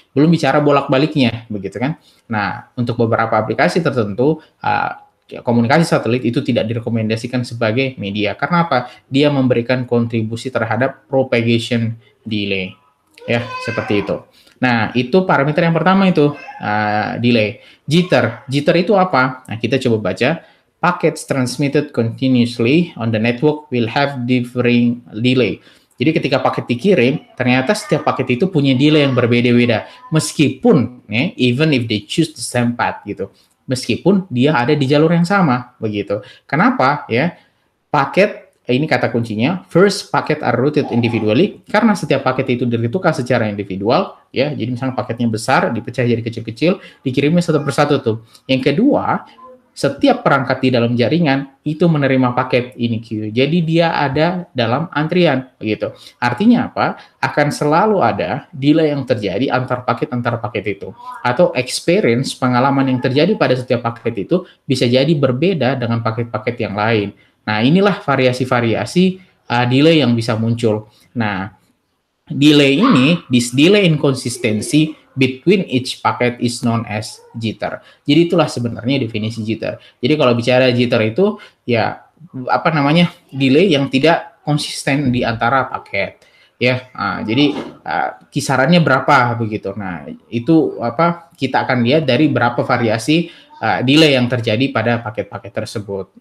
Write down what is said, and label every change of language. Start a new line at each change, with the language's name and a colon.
Indonesian: Belum bicara bolak-baliknya begitu kan. Nah, untuk beberapa aplikasi tertentu komunikasi satelit itu tidak direkomendasikan sebagai media. Karena apa? Dia memberikan kontribusi terhadap propagation delay. Ya, seperti itu. Nah, itu parameter yang pertama itu delay. Jitter. Jitter itu apa? Nah, kita coba baca.
English: Packets transmitted continuously on the network will have differing delay.
Indonesian: Jadi ketika paket dikirim, ternyata setiap paket itu punya delay yang berbeda-beda. Meskipun,
English: even if they choose the same path
Indonesian: gitu. Meskipun dia ada di jalur yang sama, begitu. Kenapa? Ya, paket ini kata kuncinya,
English: first packet are routed individually,
Indonesian: karena setiap paket itu ditukar secara individual, ya. Jadi misalnya paketnya besar, dipecah jadi kecil-kecil, dikirimnya satu persatu tuh. Yang kedua, setiap perangkat di dalam jaringan itu menerima paket ini queue. Jadi dia ada dalam antrian begitu. Artinya apa? Akan selalu ada delay yang terjadi antar paket itu. Atau experience pengalaman yang terjadi pada setiap paket itu bisa jadi berbeda dengan paket-paket yang lain. Nah, inilah variasi-variasi delay yang bisa muncul. Nah, delay ini,
English: this delay inconsistency between each packet is known as jitter.
Indonesian: Jadi itulah sebenarnya definisi jitter. Jadi kalau bicara jitter itu ya delay yang tidak konsisten di antara paket. Ya, jadi kisarannya berapa begitu. Nah, itu kita akan lihat dari berapa variasi delay yang terjadi pada paket-paket tersebut.